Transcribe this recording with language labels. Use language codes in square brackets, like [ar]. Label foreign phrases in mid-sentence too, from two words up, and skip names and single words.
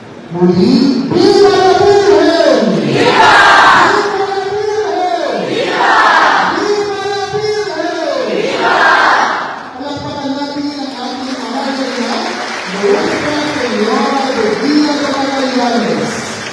[tl] Muli, [es] Viva la Virgen! Viva! Viva la Virgen! Viva! [tl] Palakpakan natin ang ating amahan niya. [es] Nuestra Señora de Villa de Magallanes.